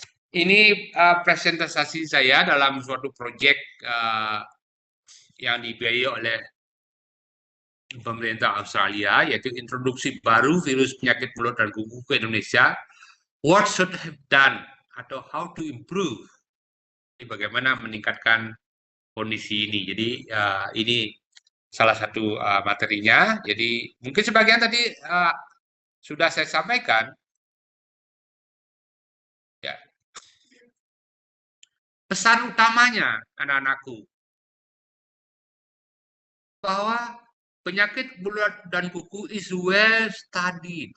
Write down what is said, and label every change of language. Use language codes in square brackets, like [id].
[id] Ini presentasi saya dalam suatu proyek yang dibiayai oleh pemerintah Australia, yaitu introduksi baru virus penyakit mulut dan kuku ke Indonesia. [en] What should have done [id] atau [en] how to improve? [id] Bagaimana meningkatkan kondisi ini. Jadi ini salah satu materinya. Jadi mungkin sebagian tadi sudah saya sampaikan. Ya. Pesan utamanya anak-anakku bahwa penyakit mulut dan kuku [en] is well studied.